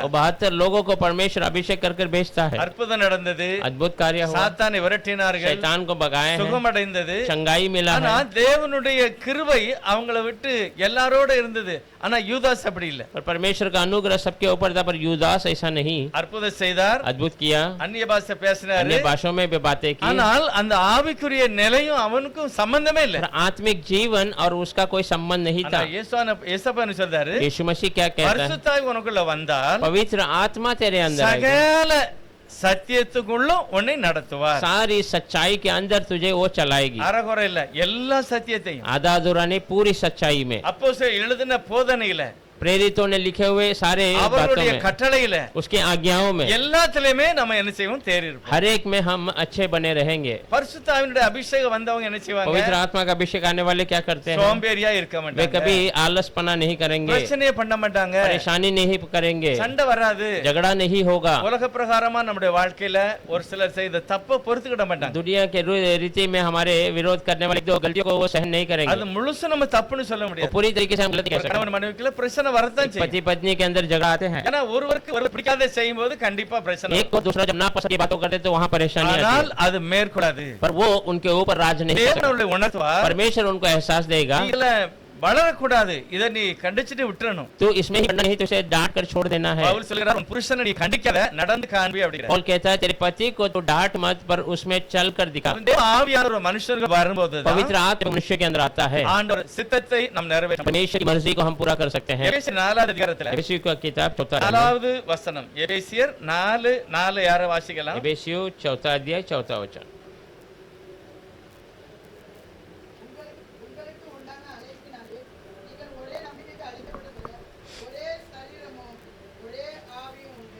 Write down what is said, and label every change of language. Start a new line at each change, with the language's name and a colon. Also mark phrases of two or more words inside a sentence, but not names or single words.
Hindi: 72 लोगों को परमेश्वर अभिषेक कर भेजता है।
Tamil: அற்புதம் நடந்தது,
Hindi: अद्भुत कार्य हुआ,
Tamil: சாத்தானை விரட்டினார்கள்,
Hindi: शैतान को भगाए हैं,
Tamil: சுகம் அடைந்தது,
Hindi: चंगाई मिला
Tamil: ஆனா
Hindi: है।
Tamil: தேவனுடைய கிருபை அவங்கள விட்டு எல்லாரோட இருந்தது. ஆனா யூதாஸ் அப்படி இல்ல.
Hindi: पर परमेश्वर का अनुग्रह सबके ऊपर था पर युदास ऐसा नहीं।
Tamil: அற்புதம் செய்தார்,
Hindi: अद्भुत किया,
Tamil: அந்நிய பாஷை பேசினாரு,
Hindi: अन्य भाषाओं में भी बातें की,
Tamil: ஆனால் அந்த ஆவிக்குரிய நிலையும் அவனுக்கும் சம்பந்தமே இல்ல.
Hindi: पर आत्मिक जीवन और उसका कोई संबंध नहीं था।
Tamil: ஏசப்பா சொல்றாரு,
Hindi: यीशु मसीह क्या कहता है?
Tamil: பரிசுத்தாவி உனக்குள்ள வந்தால்
Hindi: पवित्र आत्मा तेरे अंदर आएगी,
Tamil: சகல சத்தியத்துக்குள்ள உன்னை நடத்துவார்.
Hindi: सारी सच्चाई के अंदर तुझे वो चलाएगी,
Tamil: அறகுறை இல்ல, எல்லா சத்தியத்தையும்.
Hindi: आधा अधूरा नहीं, पूरी सच्चाई में।
Tamil: அப்போஸ்தலர் எழுதின போதனையில,
Hindi: प्रेरितों ने लिखे हुए सारे बातों
Tamil: அவருடைய
Hindi: में,
Tamil: கட்டளையில,
Hindi: उसकी आज्ञाओं में,
Tamil: எல்லாத்திலுமே நம்ம என்ன செய்வோம்? தேறி இருப்போம்.
Hindi: हर एक में हम अच्छे बने रहेंगे।
Tamil: பரிசுத்த ஆவியினுடைய அபிஷேகம் வந்தவங்க என்ன செய்வாங்க?
Hindi: पवित्र आत्मा का अभिषेक आने वाले क्या करते हैं?
Tamil: சோம்பேறியா இருக்க
Hindi: वे
Tamil: மாட்டாங்க,
Hindi: कभी आलसपना नहीं करेंगे,
Tamil: பிரச்சனையே பண்ண மாட்டாங்க,
Hindi: परेशानी नहीं करेंगे,
Tamil: சண்டை வராது,
Hindi: झगड़ा नहीं होगा,
Tamil: உலக பிரகாரமா நம்முடைய வாழ்க்கையில ஒரு சிலர் செய்த தப்ப பொறுத்துக்கிட மாட்டாங்க.
Hindi: दुनिया के रीति में हमारे विरोध करने वाली दो गलतियों को वो सहन नहीं
Tamil: அது
Hindi: करेंगे।
Tamil: முழுசு நம்ம தப்புன்னு சொல்ல
Hindi: वो
Tamil: முடியாது.
Hindi: पूरी तरीके से हम गलती कर सकते
Tamil: கணவன் மனைவிக்குள்ள பிரச்சனை வரத்தான்
Hindi: हैं।
Tamil: செய்யும்.
Hindi: पति पत्नी के अंदर झगड़ा आते हैं,
Tamil: ஏன்னா ஒருவருக்கு ஒரு பிடிக்காத செய்யும் போது கண்டிப்பா பிரச்சனை
Hindi: एक को दूसरा जब ना पसंद की बातों करते तो वहाँ परेशानी आती
Tamil: ஆனால்
Hindi: है,
Tamil: அது மேற்கொள்ளாது.
Hindi: पर वो उनके ऊपर राज नहीं कर सकता।
Tamil: தேவனுடைய உணர்த்துவார்,
Hindi: परमेश्वर उनको एहसास देगा
Tamil: நீங்கள வளரக்கூடாது, இதை நீ கண்டிச்சிட்டு விட்டுறணும்.
Hindi: तो इसमें ही करना नहीं तो उसे डांट कर छोड़ देना है।
Tamil: பவுல் சொல்கிறார், உன் புருஷனை நீ கண்டிக்காத, நடந்து காண்பி அப்படிங்கிறார்.
Hindi: पौल कहता है तेरे पति को तो डांट मत पर उसमें चल कर दिखा।
Tamil: தேவ ஆவியானவர் ஒரு மனுஷருக்கு வரும்போது
Hindi: पवित्र आत्मा मनुष्य के अंदर आता है,
Tamil: ஆண்டவர் சித்தத்தை நாம் நிறைவேற்ற முடியும்.
Hindi: परमेश्वर की मर्जी को हम पूरा कर सकते हैं।
Tamil: எபேசியர் 4வது அதிகாரத்துல
Hindi: एफेसियों का किताब 4
Tamil: 4வது வசனம், எபேசியர் 4:4 யார வாசிக்கலாம்?
Hindi: एफेसियों 4 अध्याय 4 वचन।
Tamil: உங்களுக்கு உண்டான அழைப்பினாலே நீங்கள் ஒரே நம்பிக்கைக்கு அழைக்கப்பட்டதுல ஒரே சரீரமும் ஒரே ஆவியும் உண்டு.